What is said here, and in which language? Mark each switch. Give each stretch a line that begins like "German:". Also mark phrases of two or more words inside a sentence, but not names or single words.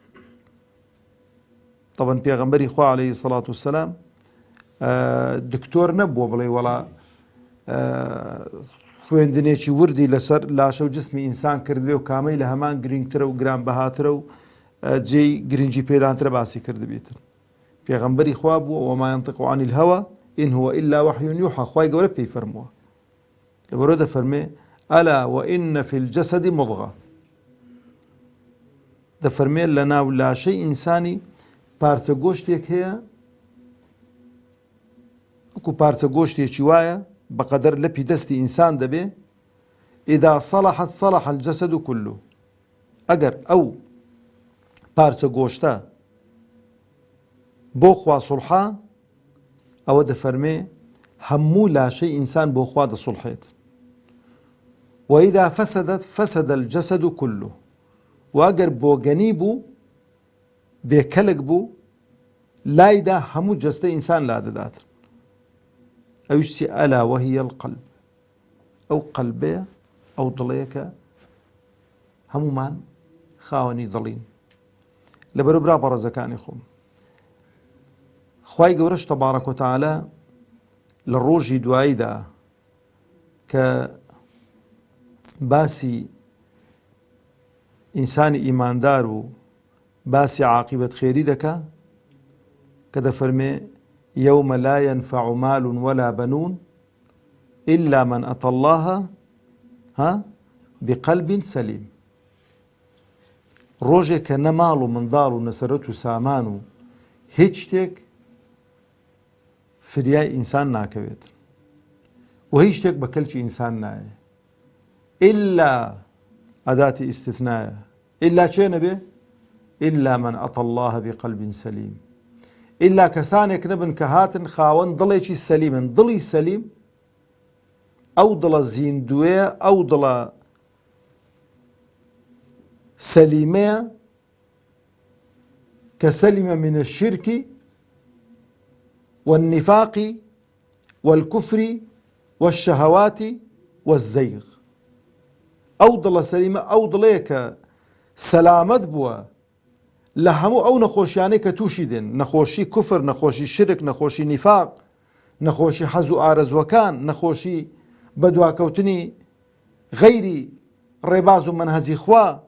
Central Kurdish: طبعا پێغەمبەری خوا
Arabic: عەلەیهی الصەلاة وەسسەلام
Central Kurdish: دکتۆر نەبووە بڵێ وەڵا خوێندنێکی وردی لەسەر لاشە و جسمی ئینسان کردبێ و کامەی لە هەمان گرنگترە و گرانبەهاترە و جێی گرنگی پێدانترە باسی کردبێتن. پێغەمبەری خوا بووە
Arabic: وما ينطق عن الهوى إن هو إلا وحي يوحى.
Central Kurdish: خوای گەورە پێی فەرمووە لەبەرەوە دەفەرمێ
Arabic: ألا وإن في الجسد مضغة.
Central Kurdish: دەفەرمێ لە ناو لاشەی ئینسانی پارچە گۆشتێک هەیە وەکو پارچە گۆشتێکی وایە بەقەدەر لەپی دەستی ئینسان دەبێ
Arabic: ئیدا صلحت صلح الجسد كله.
Central Kurdish: ئەگەر ئەو پارچە گۆشتە بۆ خوا سوڵحا ئەوە دەفەرمێ هەموو لاشەی ئینسان بۆ خوا دەسوڵحێت.
Arabic: وإذا فسدت فسد الجسد كله.
Central Kurdish: واگەر بۆگەنی بوو بێکەلک بوو لایدا هەموو جەستە ئینسان لا دەدات.
Arabic: ئەویشتی ئەلا وهي القلب.
Central Kurdish: ئەو قەلبەیە ئەو دڵەیە کە هەمومان خاوەنی دڵین. لەبەرەوە برا بەڕێزەکانی خۆم خوای گەورەش
Arabic: تەبارەک و تەعالە
Central Kurdish: لە ڕۆژی دواییدا کە باسی ئینسانی ئیماندار و باسی عاقبەت خێری دەکا کە دەفەرمێ
Arabic: يوم لا ينفع مال ولا بنون إلا من أتى الله بقلب سليم.
Central Kurdish: ڕۆژێک کە نە ماڵ و منداڵ و نەسەرەت و سامان و هیچ شتێک فریای ئینسان ناکەوێت و هیچ شتێک بە کەلکی ئینسان نایە إلا ئەداتی ئیستثنایە إلا چێ نەبێ
Arabic: إلا من أتى الله بقلب سليم.
Central Kurdish: إلا کەسانێک نەبن کە هاتن خاوەن دڵێکی سەلیمن. دڵی سەلیم ئەو دڵە زیندوێ ئەو دڵە سەلیمەیە کە سەلیمە
Arabic: من الشرك والنفاق والكفر والشهوات والزيغ.
Central Kurdish: ئەو دڵە سەلیمە ئەو دڵەیە کە سەلامەت بووە لە هەموو ئەو نەخۆشیانەی کە تووشی دێن، نەخۆشی کوفر، نەخۆشی شرک، نەخۆشی نیفاق، نەخۆشی حەز و ئارەزوەکان، نەخۆشی بەدواکەوتنی غەیری ڕێباز و منهەجی خوا.